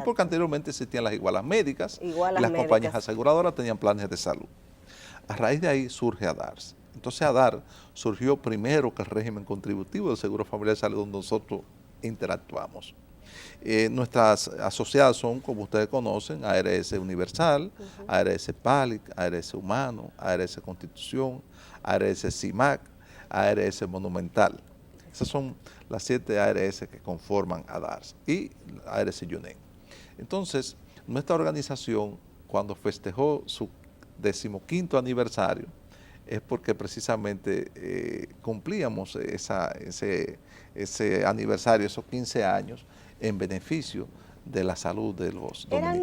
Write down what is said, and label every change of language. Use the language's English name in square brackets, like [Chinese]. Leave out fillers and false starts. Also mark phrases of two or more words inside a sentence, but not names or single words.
[Spanish] porque anteriormente existían las igualas médicas y las médicas. compañías aseguradoras tenían planes de salud. A raíz de ahí surge ADAR. Entonces ADAR surgió primero que el régimen contributivo del Seguro Familiar de Salud, donde nosotros interactuamos. Nuestras asociadas son, como ustedes conocen, ARS Universal, ARS PALIC, ARS Humano, ARS Constitución, ARS CIMAC, ARS Monumental. Esas son las 7 ARS que conforman ADAR y ARS UNEN. Entonces, nuestra organización, cuando festejó su 15º aniversario, es porque precisamente cumplíamos ese aniversario, esos 15 años, en beneficio de la salud de los dominicanos.